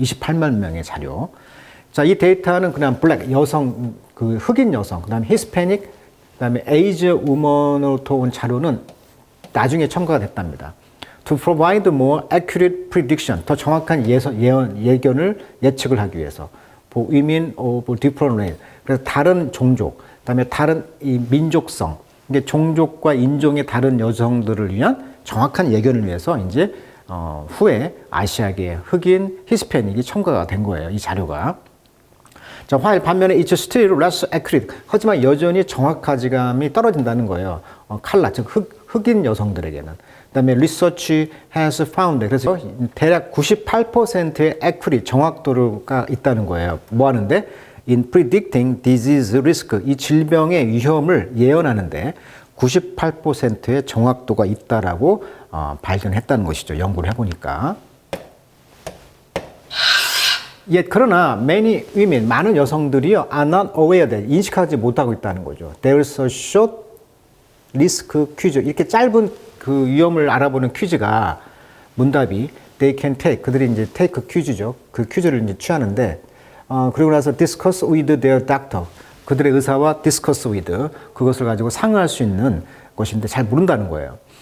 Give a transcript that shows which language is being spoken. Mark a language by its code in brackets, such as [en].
[ko] 28만 명의 자료. 자, 이 데이터는 그냥 블랙, 여성, 그 흑인 여성, 그 다음에 히스패닉, 그 다음에 에이즈 우먼으로부터 온 자료는 나중에 첨가가 됐답니다. To provide more accurate prediction, 더 정확한 예견을 예측을 하기 위해서. [en] For women of different race. [ko] 그래서 다른 종족, 그다음에 다른 이 민족성, 이게 종족과 인종의 다른 여성들을 위한 정확한 예견을 위해서 이제 후에 아시아계 흑인 히스패닉이 첨가가 된 거예요. 이 자료가. [en] 자, while 반면에 it's still less accurate. [ko] 하지만 여전히 정확하지감이 떨어진다는 거예요. 칼라, 즉 흑인 여성들에게는. [en] 그다음에 research has found. [ko] 그래서 대략 98%의 accurate, 정확도가 있다는 거예요. 뭐 하는데? In predicting disease risk, 이 질병의 위험을 예언하는데 98%의 정확도가 있다라고 발견했다는 것이죠. 연구를 해보니까. 그러나 many women, 많은 여성들이요, are not aware that, 인식하지 못하고 있다는 거죠. [en] There's a short risk quiz. [ko] 이렇게 짧은 그 위험을 알아보는 퀴즈가 문답이 they can take, 그들이 이제 take 퀴즈죠. 그 퀴즈를 이제 취하는데 그리고 나서 discuss with their doctor, 그들의 의사와 discuss with, 그것을 가지고 상의할 수 있는 것인데 잘 모른다는 거예요.